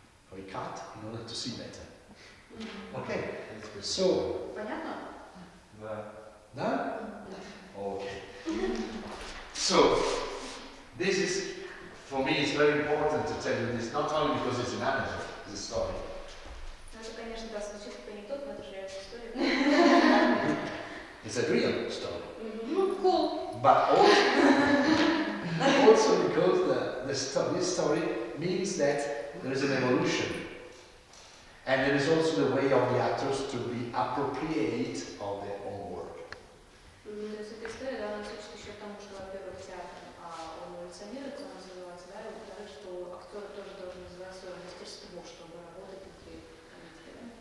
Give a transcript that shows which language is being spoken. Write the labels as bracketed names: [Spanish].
[English] So he cut in order to see better. Okay. So. [Russian] Понятно? Да? [English] Okay. So, this is, for me, it's very important to tell you this, not only because it's an anecdote, it's a story. [Russian] Это, конечно, да, звучит как анекдот, но это же история. [English] It's a real story. Cool. But also because this story means that there is an evolution. And there is also the way of the actors to be appropriate of their own work. [Russian] То есть эта история, да, она учит еще тому, что, во-первых, театр, он эволюционируется, он развивается, да, и во-вторых, что актеры тоже должны развивать свое мастерство, чтобы работать внутри коллектива.